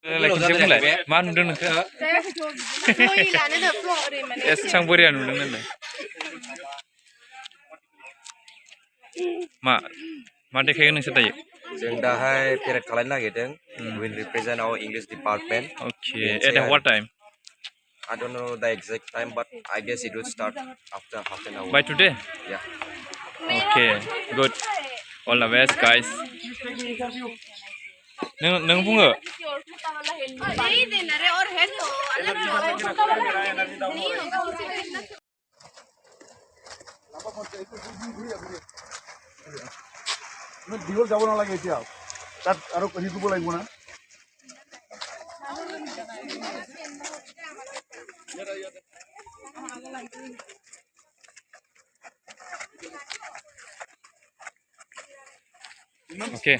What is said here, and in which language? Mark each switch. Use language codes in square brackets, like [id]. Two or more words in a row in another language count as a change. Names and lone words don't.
[brx] मा नुदों नोंखो एसां बोरिया नुदों नालाय मा देखायगोन नोंसोर दायो जों दाहाय पेरेड खालामनो नागिरदों [en] will represent our English department okay at what time I don't know the exact time but I guess it will start after half an hour by today yeah okay good all the best guys [brx] नों बुङो [as] দীঘল যাব নালাগে এতিয়া তাত আৰু কণী দিব লাগিব না [en] okay